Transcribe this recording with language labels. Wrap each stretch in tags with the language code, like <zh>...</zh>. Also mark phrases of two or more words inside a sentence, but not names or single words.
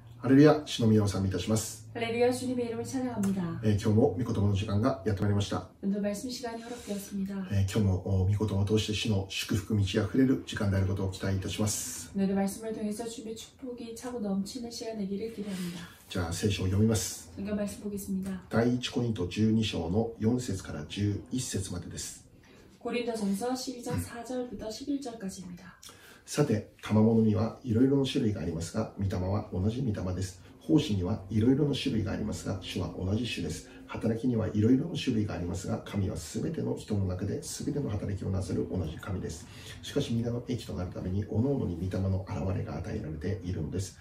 <ja>ハレルヤ、主の皆を賛美いたします。</ja> <ko>할렐루야 주님의 이름을 찬양합니다.</ko> <ja>今日も御言葉の時間がやってまいりました。</ja> <ko>오늘 말씀 시간이 허락되었습니다.</ko> <ja>今日も御言葉を通して主の祝福満ち溢れる時間であることを期待いたします。</ja> <ko>오늘의 말씀을 통해서 주님의 축복이 차고 넘치는 시간 되기를 기대합니다.</ko> <ja>じゃあ聖書を読みます。</ja> <ko>성경 말씀 보겠습니다.</ko> <ja>第一コリント12章の4節から11節までです。</ja> <ko>고린도전서 12장 4절부터 11절까지입니다.</ko> <ja>さて、賜物にはいろいろな種類がありますが、御霊は同じ御霊です。奉仕にはいろいろな種類がありますが、主は同じ主です。働きにはいろいろな種類がありますが、神はすべての人の中で全ての働きをなさる同じ神です。しかし皆の益となるために、各々に御霊の現れが与えられているのです。</ja>